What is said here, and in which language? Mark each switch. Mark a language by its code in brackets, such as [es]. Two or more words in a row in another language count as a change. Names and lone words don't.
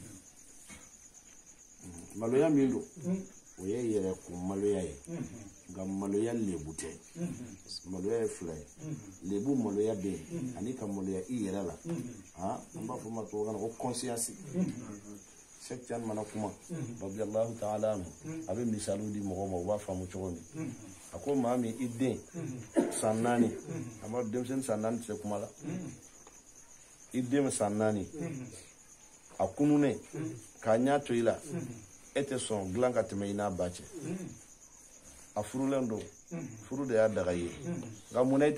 [bm] maloya min don o ye yɛrɛ ko maloya ye nka maloya lebu tɛ maloya ye fila ye lebu maloya bɛ yen ani ka maloya i yɛrɛ la an b'a fɔ ma tubabukan na ko conscience Sheikh Tidiane mana kuma [ar] رضي الله تعالى عنه [bm] a bɛ misaliw di mɔgɔw ma u b'a faamu cogo min a ko maa min i den san 4 a ma denmisɛnnin san 4 tɛ se kuma la i den san 4 a kununen k'a ɲɛ to i la e tɛ sɔn dilan ka tɛmɛ i n'a ba cɛ a furulen don furu de y'a daga ye nka munna i